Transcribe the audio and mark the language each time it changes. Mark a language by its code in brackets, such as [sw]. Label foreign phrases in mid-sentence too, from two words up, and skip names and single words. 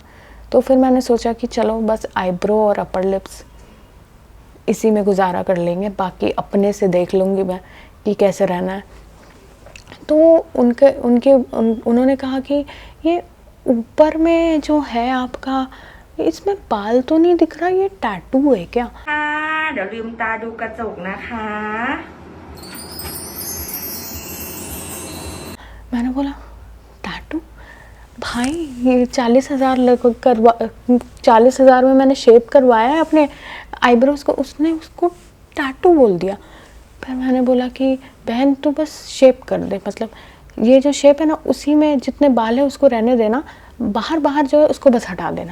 [hi] तो फिर मैंने सोचा कि चलो बस आईब्रो और [en] upper lips [hi] इसी में गुजारा कर लेंगे, बाकी अपने से देख लूँगी मैं कि कैसे रहना है। तो उन्होंने कहा कि ये ऊपर में जो है आपका, इसमें बाल तो नहीं दिख रहा, ये टैटू है क्या? [th] เดี๋ยวลืมตาดูกระจกนะคะ [hi] मैंने बोला टैटू? भाई ये 40,000 में मैंने शेप करवाया है अपने आईब्रोज को, उसने उसको टैटू बोल दिया। फिर मैंने बोला कि बहन तू बस शेप कर दे, मतलब ये जो शेप है ना उसी में जितने बाल है उसको रहने देना, बाहर जो है उसको बस हटा देना।